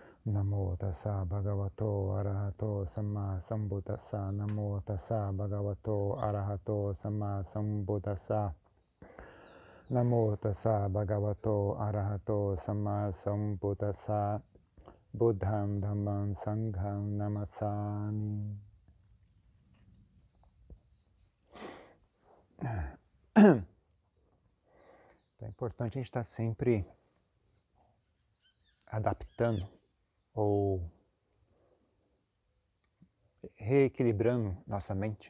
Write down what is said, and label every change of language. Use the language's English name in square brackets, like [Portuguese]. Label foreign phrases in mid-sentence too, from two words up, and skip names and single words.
[Pali] Namo tassa bhagavato arahato samma sambuddhassa. Namo tassa bhagavato arahato samma sambuddhassa. Namo tassa bhagavato arahato samma sambuddhassa. Buddham dhammam sangham namasami. [Portuguese] Então é importante a gente estar sempre adaptando ou reequilibrando nossa mente.